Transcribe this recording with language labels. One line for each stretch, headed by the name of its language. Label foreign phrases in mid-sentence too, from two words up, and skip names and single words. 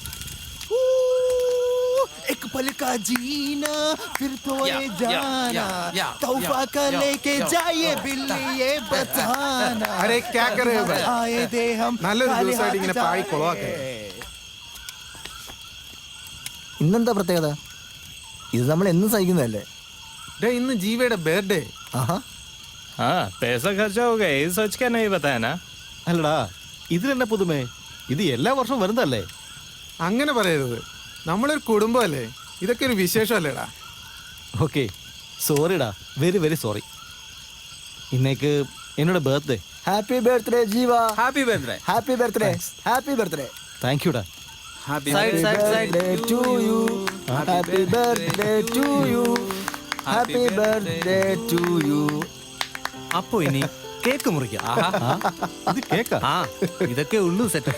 Hindi: एक पल का जीना फिर तो ये जाना तौफा का लेके जाइए बिल्ली ये बताना अरे क्या कर रहे हो भाई? आए दे हम
Malayalam: നല്ലൊരു ദിവസമായിട്ട് ഇങ്ങനെ പാടി കൊളവാക്കേ. ഇന്നെന്താ പ്രത്യേകത? ഇത് നമ്മൾ എന്നും സഹിക്കുന്നതല്ലേ? ഡേ, ഇന്ന് ജീവയുടെ ബർത്ത്ഡേ. ആഹാ,
Hindi: हाँ, पैसा खर्चा हो गया, ये सोच के नहीं बताया ना.
Malayalam: അല്ലടാ, ഇതിലെന്നെ പുതുമേ? ഇത് എല്ലാ വർഷവും വരുന്നതല്ലേ? അങ്ങനെ പറയരുത്, നമ്മളൊരു കുടുംബമല്ലേ, ഇതൊക്കെ ഒരു വിശേഷമല്ലേടാ.
English: okay, sorry da, very very sorry.
Malayalam: ഇന്നേക്ക് എന്നോട് ബർത്ത്ഡേ.
English: Happy birthday ജീവ. Happy birthday. Happy birthday. Happy birthday. Thank you da. हैप्पी birthday to you. Happy birthday to you. Happy birthday to you.
Malayalam: അപ്പോ ഇനി കേക്ക് മുറിക്കാം. ഇത് കേക്കാ? ആ, ഇതൊക്കെ ഉള്ളൂ സെറ്റ്.